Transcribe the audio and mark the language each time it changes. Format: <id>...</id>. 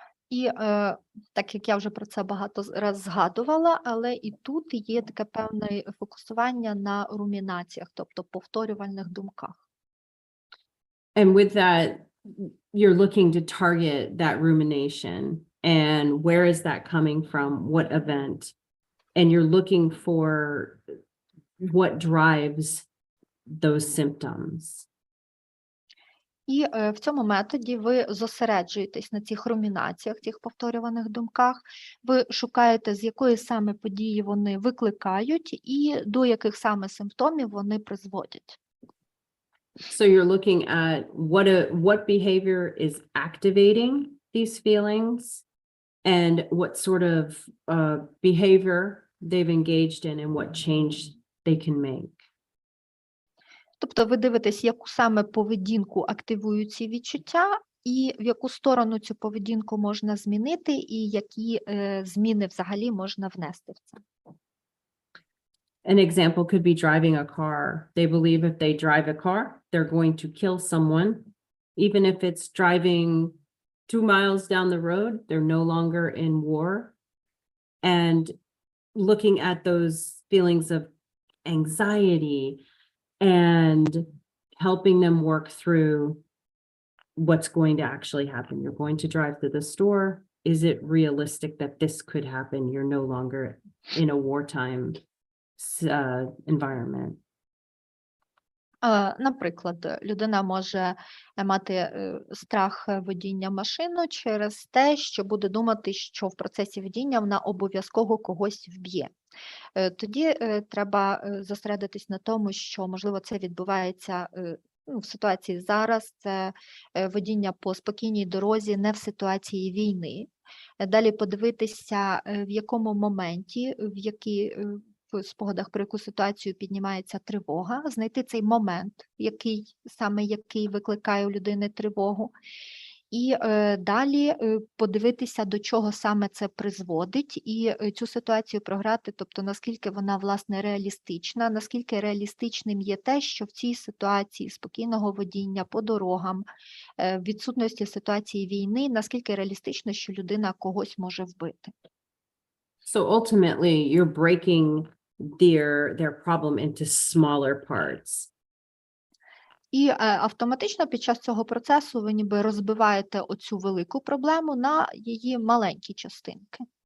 <uk>І так як я вже про це багато раз згадувала, але і тут є таке певне фокусування на румінаціях, тобто повторювальних думках.</uk> <en>And with that, you're looking to target that rumination and where is that coming from, what event, and you're looking for what drives those symptoms.</en> <uk>І в цьому методі ви зосереджуєтесь на цих румінаціях, цих повторюваних думках, ви шукаєте, з якої саме події вони викликають і до яких саме симптомів вони призводять.</uk> <en>So you're looking at what behavior is activating these feelings and what sort of behavior they've engaged in and what change they can make.</en> <uk>Тобто ви дивитесь, яку саме поведінку активують ці відчуття і в яку сторону цю поведінку можна змінити і які зміни взагалі можна внести в це.</uk> <en>An example could be driving a car. They believe if they drive a car, they're going to kill someone. Even if it's driving 2 miles down the road, they're no longer in war. And looking at those feelings of anxiety and helping them work through what's going to actually happen. You're going to drive to the store. Is it realistic that this could happen? You're no longer in a wartime environment.</en> <uk>Наприклад, людина може мати страх водіння машину через те, що буде думати, що в процесі водіння вона обов'язково когось вб'є. Тоді треба зосередитись на тому, що, можливо, це відбувається в ситуації зараз, це водіння по спокійній дорозі, не в ситуації війни. Далі подивитися, в якому моменті, в спогадах про яку ситуацію піднімається тривога, знайти цей момент, який викликає у людини тривогу, і далі подивитися, до чого саме це призводить, і цю ситуацію програти, тобто наскільки вона, власне, реалістична, наскільки реалістичним є те, що в цій ситуації спокійного водіння по дорогам, відсутності ситуації війни, наскільки реалістично, що людина когось може вбити.</uk> <en>So ultimately, you're breaking their problem into smaller parts.</en> <uk>І автоматично під час цього процесу ви ніби розбиваєте оцю велику проблему на її маленькі частинки.</uk>